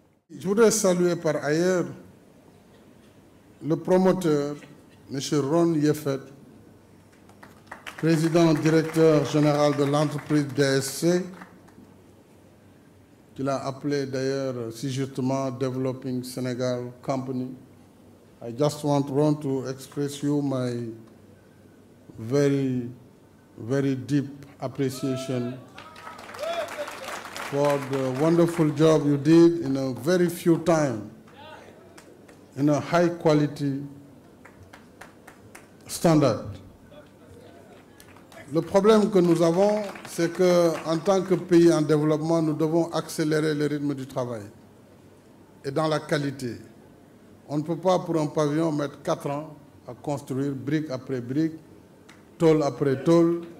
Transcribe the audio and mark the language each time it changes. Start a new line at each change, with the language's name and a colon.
French: Je voudrais saluer par ailleurs le promoteur, M. Ron Yefet, président directeur général de l'entreprise DSC, qu'il a appelé d'ailleurs si justement Developing Senegal Company.
English: I just want Ron to express you my very, very deep appreciation for the wonderful job you did in a very few time, in a high quality standard.
French: Le problème que nous avons, c'est qu'en tant que pays en développement, nous devons accélérer le rythme du travail et dans la qualité. On ne peut pas, pour un pavillon, mettre 4 ans à construire brique après brique, tôle après tôle.